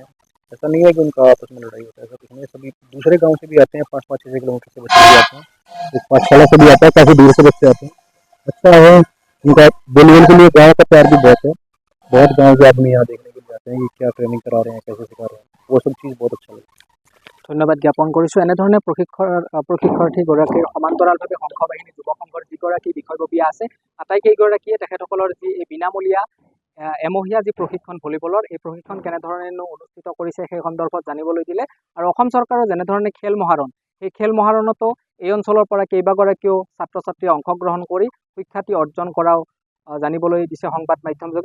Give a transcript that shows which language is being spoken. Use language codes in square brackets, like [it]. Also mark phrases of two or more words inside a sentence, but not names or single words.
[hi] ऐसा नहीं है कि उनका आपस में लड़ाई होता है, ऐसा कुछ नहीं है। सभी दूसरे गांव से भी आते हैं, 5-5, 6 किलोमीटर से बच्चे भी आते हैं, एक पाठशाला से भी आता है, काफ़ी दूर से बच्चे आते हैं। अच्छा है, उनका वॉलीबॉल के लिए गाँव का प्यार भी बहुत है, बहुत गाँव से आदमी यहाँ देखने के लिए आते हैं कि क्या ट्रेनिंग करा रहे हैं, कैसे सिखा रहे हैं, वो सब चीज़ बहुत अच्छा लगता है। [as] ধন্যবাদ জ্ঞাপন কৰিছোঁ। এনেধৰণে প্ৰশিক্ষাৰ্থীগৰাকীৰ সমান্তৰালভাৱে সংঘ বাহিনী যুৱ সংঘৰ যিগৰাকী বিষয়ববীয়া আছে আটাইকেইগৰাকীয়ে তেখেতসকলৰ যি এই বিনামূলীয়া এমহীয়া যি প্ৰশিক্ষণ ভলীবলৰ এই প্ৰশিক্ষণ কেনেধৰণেনো অনুষ্ঠিত কৰিছে সেই সন্দৰ্ভত জানিবলৈ দিলে। আৰু অসম চৰকাৰৰ যেনেধৰণে খেল মহাৰণ, সেই খেল মহাৰণতো এই অঞ্চলৰ পৰা কেইবাগৰাকীও ছাত্ৰ ছাত্ৰীয়ে অংশগ্ৰহণ কৰি সুখ্যাতি অৰ্জন কৰাও জানিবলৈ দিছে সংবাদ মাধ্যমযোগে।